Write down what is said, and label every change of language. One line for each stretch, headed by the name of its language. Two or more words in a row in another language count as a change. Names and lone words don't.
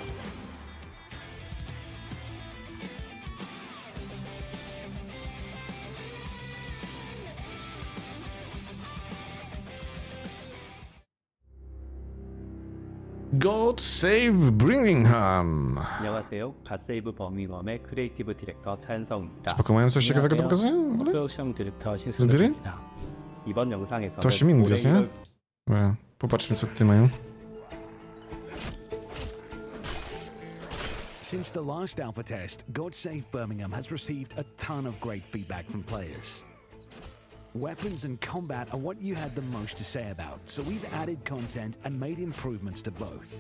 English: God Save Birmingham.
Korean: 안녕하세요. 갓세이브 버밍엄의 크리에이티브 디렉터 차현성입니다.
Polish: Spoko, mają coś ciekawego do pokazania w ogóle?
Korean: 프로덕션 디렉터 Zdyry? 신승엽입니다. 이번 영상에서는
Polish: To 8 minut jest, nie?
Korean: 올해
Polish: Dobra, popatrzmy co tutaj mają.
English: Since the last alpha test, God Save Birmingham has received a ton of great feedback from players. Weapons and combat are what you had the most to say about, so we've added content and made improvements to both.